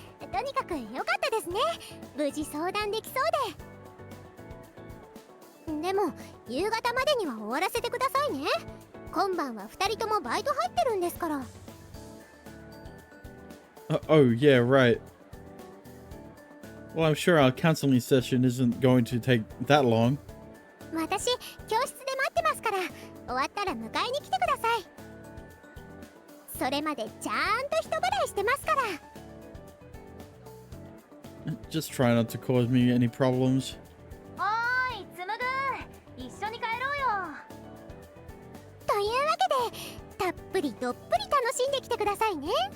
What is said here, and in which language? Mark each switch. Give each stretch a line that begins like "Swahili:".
Japanese: とにかく良かったですね。無事相談できそうで。でも夕方までには終わらせてくださいね。今晩は2人ともバイト入ってるんですから。
English: Oh, yeah, right. Well, I'm sure our counseling session isn't going to take that long.
Japanese: 私教室で待ってますから、終わったら迎えに来てください。それまでちゃんと人払いしてますから。
English: Just try not to cause me any problems.
Japanese: おーい、つむぐ、一緒に帰ろうよ。というわけで、たっぷりどっぷり楽しんできてくださいね。